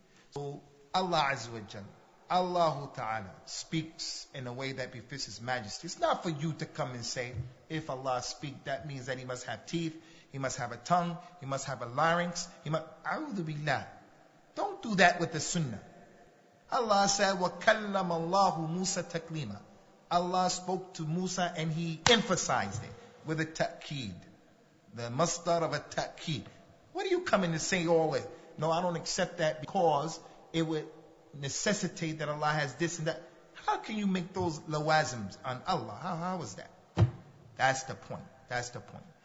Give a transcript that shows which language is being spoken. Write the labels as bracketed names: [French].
[English] So Allah Azza wa Jal, Allah Ta'ala speaks in a way that befits His majesty. It's not for you to come and say, if Allah speaks, that means that He must have teeth, He must have a tongue, He must have a larynx, A'udhu billah. Don't do that with the sunnah. Allah said, [Arabic] وَكَلَّمَ اللَّهُ مُوسَى تَكْلِيمًا. [English] Allah spoke to Musa and He emphasized it with a ta'keed. The masdar of a ta'keed. What are you coming to say all this? No, I don't accept that because it would necessitate that Allah has this and that. How can you make those lawazims on Allah? How is that? That's the point. That's the point.